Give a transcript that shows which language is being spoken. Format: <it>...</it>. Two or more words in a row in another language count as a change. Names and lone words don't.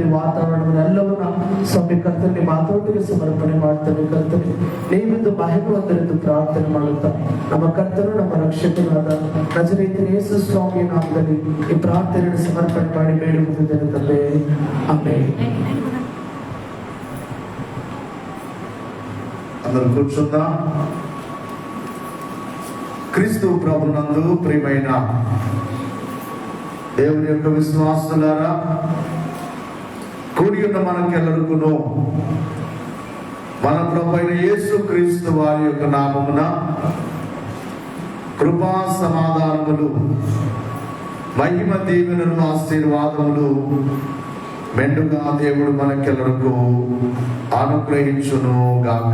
<kn>ವಾತಾವರಣವನ್ನು ಎಲ್ಲವನ್ನ ಸ್ವಾಮಿ ಕರ್ತನೆ ಮಾತೊಟ್ಟಿಗೆ ಸಮರ್ಪಣೆ ಮಾಡ್ತೇನೆ ಕರ್ತನೆ. ನೀವಿಂದು ಮಹಿಮೆ ಹೊಂದಿರೆಂದು ಪ್ರಾರ್ಥನೆ ಮಾಡುತ್ತಾ ನಮ್ಮ ಕರ್ತನು ನಮ್ಮ ರಕ್ಷಕನಾದ ನಜರೇತಿನ ಯೇಸು ಸ್ವಾಮಿಯ ನಾಮದಲ್ಲಿ ಈ ಪ್ರಾರ್ಥನೆಯನ್ನು ಸಮರ್ಪಣೆ ಮಾಡಿ ಬೇಡುವುದಿದ್ದೇನೆ ತಂದೆ. ಆಮೆನ್.</kn> <te>అందరూ కూర్చుందాం. క్రీస్తు ప్రభునందు ప్రియమైన దేవుని యొక్క విశ్వాసులారా, కూడి ఉన్న మనకెల్లరికును మన ప్రభువైన యేసు క్రీస్తు వారి యొక్క నామమున కృపా సమాధానములు, మహిమ, దీవెనలు, ఆశీర్వాదములు మెండుగా దేవుడు మనకెల్లరకు అనుగ్రహించును గాక.</te>